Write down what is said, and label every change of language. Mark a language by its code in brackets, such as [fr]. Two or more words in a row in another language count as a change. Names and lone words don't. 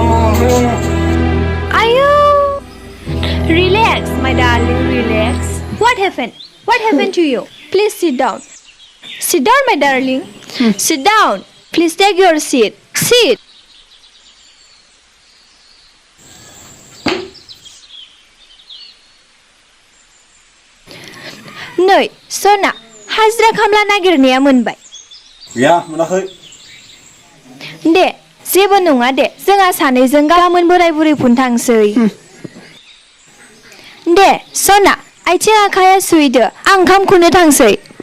[en] आयौ Relax my darling relax What happened to you Please sit down my darling Sit down Please take your seat Sit [brx] नै सना हाजिरा खामला नागिरनाया मोनबाय गैया मोनाखै दे जेबो नङा दे जोंहा सानैजों गाबोन बोराय बुरैफोरनो थांसै दे सना आथिं आखाया सुइदो आं ओंखाम खुरनो थांसै